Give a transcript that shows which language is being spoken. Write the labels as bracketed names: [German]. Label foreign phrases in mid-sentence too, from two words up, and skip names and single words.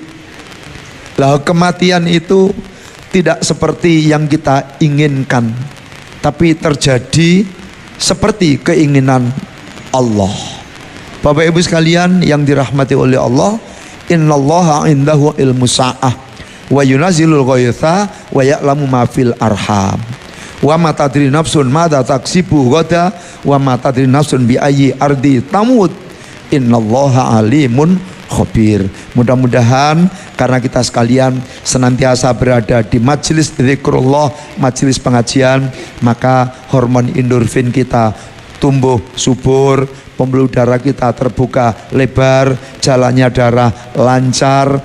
[Indonesian] Lah, kematian itu tidak seperti yang kita inginkan, tapi terjadi seperti keinginan Allah. Bapak Ibu sekalian yang dirahmati oleh Allah, [Arabic] إن الله عنده علم الساعة وينزل الغيث ويعلم ما في الأرحام وما تدري نفس ماذا تكسب غدا وما تدري نفس بأي أرض تموت إن الله عليم خبير. [Indonesian] Mudah-mudahan karena kita sekalian senantiasa berada di majelis zikrullah, majelis pengajian, maka hormon endorfin kita tumbuh subur, pembuluh darah kita terbuka lebar, jalannya darah lancar.